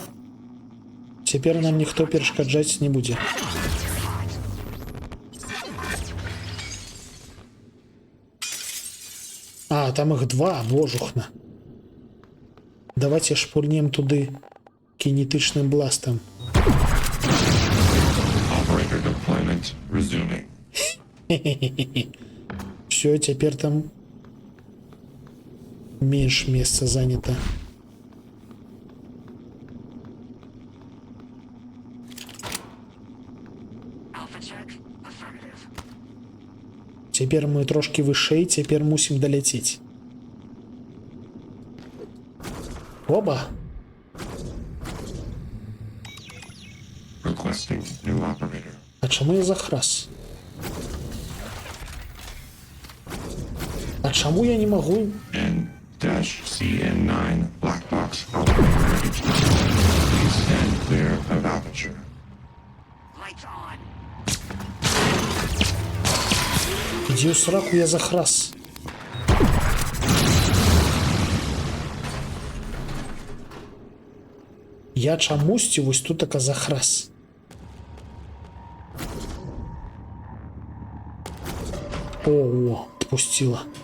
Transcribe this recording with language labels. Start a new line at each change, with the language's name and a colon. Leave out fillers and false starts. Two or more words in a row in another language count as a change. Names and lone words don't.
Belarusian: Цяпер нам ніхто перашкаджаць не будзе.
Russian: А, там их два, божухна.
Belarusian: Давайте шпурнем туды кинетычным бластом.
English: Operator deployment resuming.
Russian: Все, теперь там меньше места занято.
Belarusian: Теперь мы трошки вышэй, теперь мусим долететь.
Russian: Оба.
English: Requesting new operator.
Russian: А чому я захрас? А чому я не могу?
English: N-CN9 black box operator ready to deploy. Please stand clear of aperture.
Belarusian: Иди у сраку, я захрас. Я чамусьці вось тут така захрас.
Russian: О, отпустила.